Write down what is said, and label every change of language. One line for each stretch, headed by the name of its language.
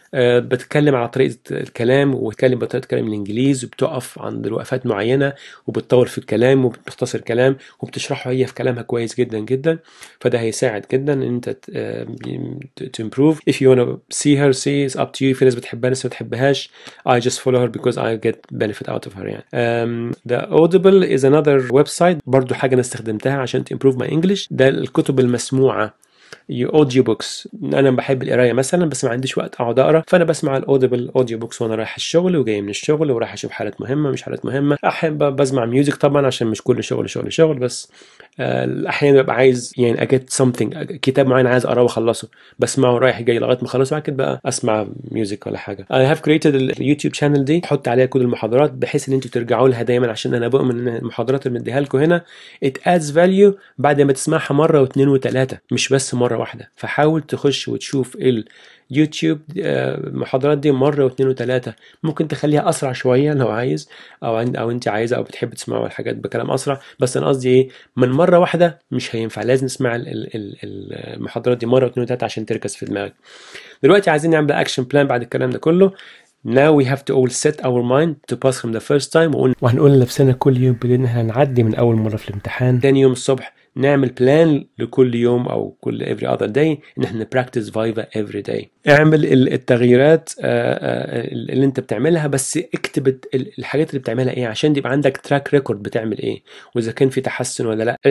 Arabic: بتتكلم على طريقة الكلام وبتتكلم بطريقة كلام الإنجليز، وبتقف عند وقفات معينة وبتطور في الكلام وبتختصر الكلام وبتشرحه هي في كلامها كويس جدا جدا. فده هيساعد جدا إن أنت
English: to improve. If you wanna see her see it's up to you.
Arabic: في ناس بتحبها ناس ما بتحبهاش.
English: I just follow her because I get benefit out of her يعني. The Audible is another website
Arabic: برضو حاجة أنا استخدمتها عشان
English: to improve my English.
Arabic: ده الكتب المسموعة اوديو بوكس. انا بحب القرايه مثلا بس ما عنديش وقت اقعد اقرا، فانا بسمع الاوديبل اوديو بوكس وانا رايح الشغل وجاي من الشغل ورايح اشوف حالات مهمه مش حالات مهمه. احيانا بسمع ميوزك طبعا عشان مش كل شغل بس احيانا ببقى عايز يعني اجيت سمثينج كتاب معين عايز اقراه واخلصه بسمعه رايح جاي لغايه ما اخلصه، بعد كده بقى اسمع ميوزك ولا حاجه.
English: I have created
Arabic: اليوتيوب شانل دي احط عليها كل المحاضرات بحيث ان انتوا ترجعوا لها دايما، عشان انا بؤمن ان المحاضرات اللي مديها لكم هنا
English: it adds value
Arabic: بعد ما تسمعها مره واثنين وثلاثه مش بس مره واحده. فحاول تخش وتشوف اليوتيوب المحاضرات دي مرة واثنين وثلاثة. ممكن تخليها أسرع شوية لو عايز أو أنت عايزة أو بتحب تسمعوا الحاجات بكلام أسرع، بس أنا قصدي إيه من مرة واحدة مش هينفع، لازم تسمع المحاضرات دي مرة واثنين وثلاثة عشان تركز في دماغك. دلوقتي عايزين نعمل أكشن بلان بعد الكلام ده كله.
English: Now we have to all set our mind to pass from the first time.
Arabic: وهنقول لنفسنا كل يوم إن احنا هنعدي من أول مرة في الامتحان. تاني يوم الصبح نعمل بلان لكل يوم او كل every other day ان احنا
English: practice Viva every day.
Arabic: اعمل التغييرات اللي انت بتعملها، بس اكتب الحاجات اللي بتعملها ايه عشان يبقى عندك تراك ريكورد بتعمل ايه واذا كان في تحسن ولا لا.